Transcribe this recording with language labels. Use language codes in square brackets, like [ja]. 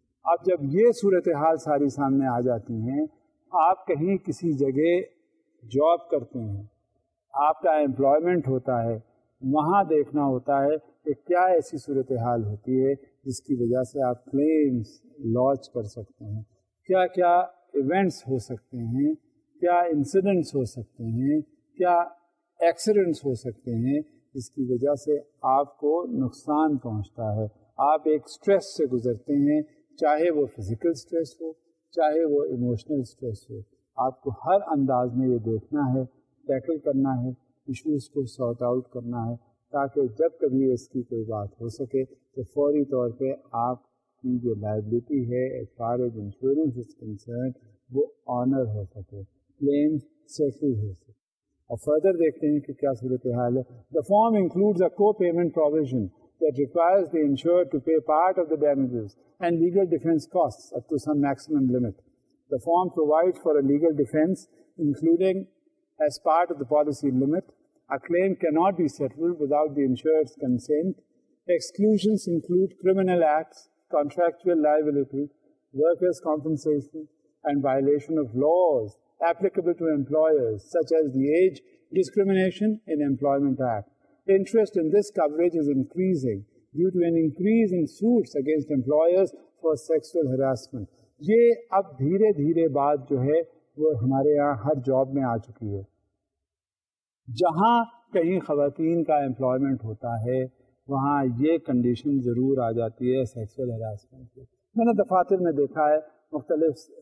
[ur] اب جب یہ صورتحال ساری سامنے آ جاتی ہیں، آپ کہیں کسی جگہ جاب کرتے ہیں، آپ کا امپلائمنٹ ہوتا ہے، وہاں دیکھنا ہوتا ہے کہ کیا ایسی صورتحال ہوتی ہے جس کی وجہ سے آپ کلیمز لانچ کر سکتے ہیں. کیا کیا ایونٹس ہو سکتے ہیں، کیا انسیڈنٹس ہو سکتے ہیں، کیا ایکسیڈنٹس ہو سکتے ہیں جس کی وجہ سے آپ کو نقصان پہنچتا ہے. آپ ایک سٹریس سے گزرتے ہیں، چاہے وہ فزیکل سٹریس ہو، چاہے وہ ایموشنل سٹریس ہو. آپ کو ہر انداز میں یہ دیکھنا ہے، ٹیکل کرنا ہے، ایشوز کو سارٹ آؤٹ کرنا ہے، تاکہ جب کبھی اس کی کوئی بات ہو سکے تو فوری طور پہ آپ کی جو لائبلٹی ہے [en] as far as insurance is concerned [ur] وہ آنر ہو سکے، کلیمز سیٹل ہو سکے. اور فردر دیکھتے ہیں کہ کیا صورتحال ہے. [en] The form includes a co-payment provision that requires the insured to pay part of the damages and legal defense costs up to some maximum limit. The form provides for a legal defense, including as part of the policy limit. A claim cannot be settled without the insured's consent. Exclusions include criminal acts, contractual liability, workers' compensation, and violation of laws applicable to employers, such as the Age Discrimination in Employment Act. Interest in this coverage is increasing due to an increase in suits against employers for sexual harassment. [ur] یہ اب دھیرے دھیرے بات جو ہے وہ ہمارے یہاں ہر جاب میں آ چکی ہے. جہاں کہیں خواتین کا امپلائمنٹ ہوتا ہے وہاں یہ کنڈیشن ضرور آ جاتی ہے سیکسول ہراسمنٹ کی. میں نے دفاتر میں دیکھا ہے، مختلف